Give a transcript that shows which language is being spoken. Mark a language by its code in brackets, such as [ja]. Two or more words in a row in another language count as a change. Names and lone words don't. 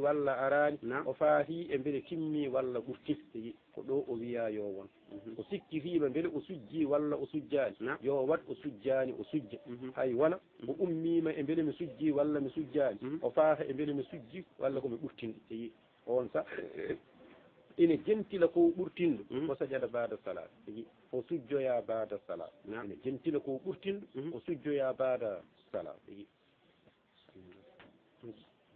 [ff] walla arani o faahi e beele timmi walla ɓurti tigi ko ɗo o wiya yo won o sikkitima beele o sujji walla o sujjani yo wat o sujjani o sujja hay wona o ummima e beele mi sujji walla mi sujjani o faaha e beele mi sujji walla komi ɓurtinɗo tigi on sa ina jentila ko ɓurtinɗo o [ar] سجدة بعد صلاة [ff] tigi o sujjoya [ar] بعد صلاة [ff] ina jentila ko ɓurtinɗo o sujjoya [ar] بعد صلاة [ff] tigi